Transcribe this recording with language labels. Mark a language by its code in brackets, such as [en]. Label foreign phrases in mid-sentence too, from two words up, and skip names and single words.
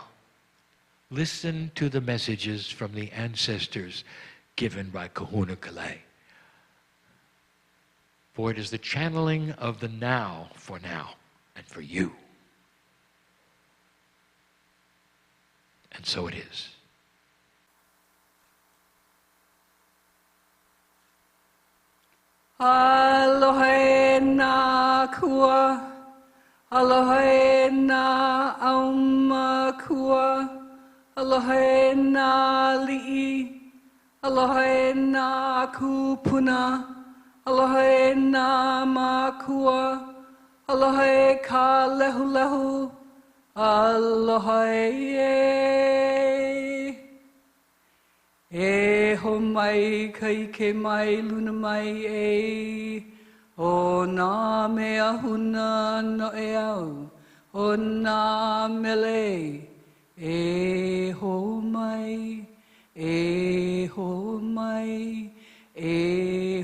[en] Listen to the messages from the ancestors given by Kahuna Kalei. for it is the channeling of the now and for you. And so it is. [haw] Aloha na kua, aloha na auma kua, aloha na li'i, aloha na kupuna, aloha na makua, aloha ka lehu lehu, aloha e ho mai ka ike mai luna mai e o nā mea huna no e au o nā mele e ho mai e ho mai e